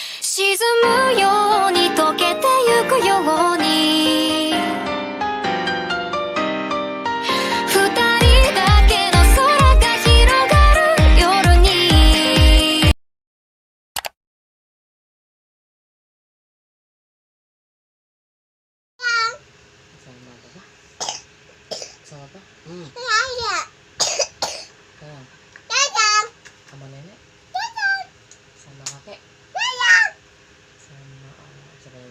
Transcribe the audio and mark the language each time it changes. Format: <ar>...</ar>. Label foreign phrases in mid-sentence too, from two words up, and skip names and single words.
<ja>沈むように溶けてゆくように二人だけの空が広がる夜に</ja> <id>Sama apa? Sama apa? Sayang. Sama nenek? Sama kakek? Sama siapa lagi?</id>